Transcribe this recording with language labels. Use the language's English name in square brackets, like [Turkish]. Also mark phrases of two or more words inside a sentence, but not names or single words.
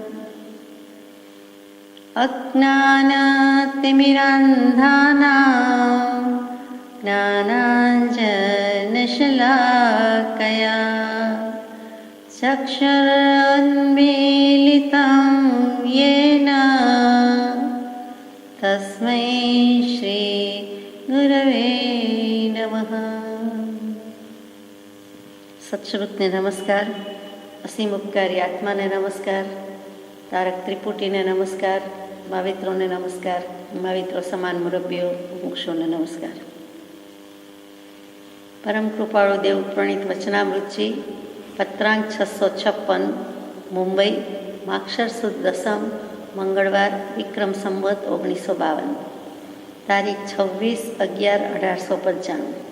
[Sanskrit] अज्ञानतिमिरान्धानां ज्ञानाञ्जनशलाकया चक्षुरुन्मीलितं येन तस्मै श्रीगुरवे नमः। [Gujarati] સત્સ્વરૂપને નમસ્કાર, અસીમ ઉપકારી આત્માને નમસ્કાર, તારક ત્રિપુટીને નમસ્કાર, મહાવિત્રોને નમસ્કાર, महाविત્રો સમાન મુરબ્બીઓ મુક્ષોને નમસ્કાર। પરમ કૃપાળુ દેવ પ્રણીત વચનામૃતજી પત્રાંક 656 મુંબઈ માક્ષર સુદ દસમ મંગળવાર વિક્રમ સંવત 1952 તારીખ 26/11/1895।